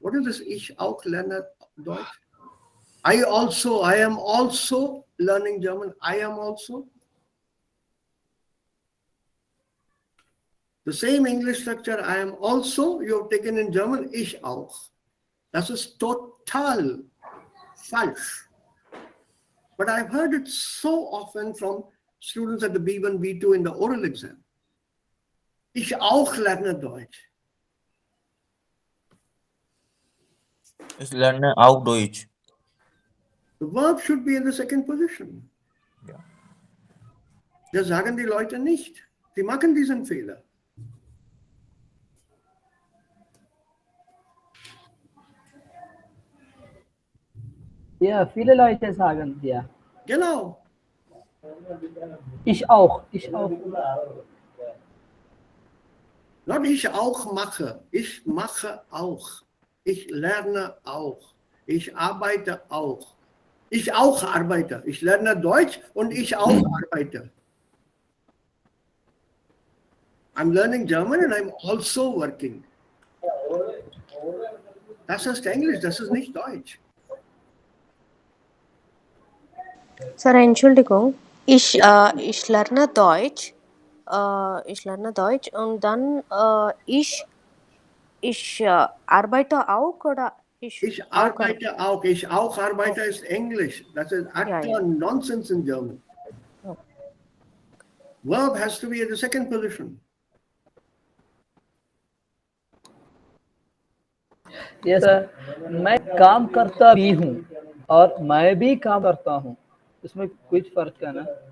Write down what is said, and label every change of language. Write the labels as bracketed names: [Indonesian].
[English] What is this [German] ich auch lerne Deutsch? [English] I am also learning German. I am also. The same English structure, I am also, you have taken in German, [German] ich auch. Das ist total falsch. [English] But I've heard it so often from students at the B1, B2 in the oral exam. [German] Ich auch lerne Deutsch. Ich lerne auch Deutsch. [English] The verb should be in the second position. [German] Ja. Das sagen die Leute nicht. Die machen diesen Fehler. Ja, viele Leute sagen ja. Genau. Ich auch, ich auch. [English] Not [German] ich auch mache. Ich mache auch. Ich lerne auch. Ich arbeite auch. Ich auch arbeite. Ich lerne Deutsch und ich auch arbeite. [English] I'm learning German and I'm also working. [German] Das ist Englisch, das ist nicht Deutsch. Sir, Entschuldigung. Ich lerne Deutsch. Ich lerne Deutsch und dann ich arbeite auch oder Ich auch arbeite auch. Ich auch arbeite ist Englisch. Das ist Ja, [English] utter [German] ja. [English] nonsense in German. Verb has to be at the second position. [Hindi] ये sir मैं काम करता भी हूँ और मैं भी काम करता हूँ इसमें कुछ फर्क है ना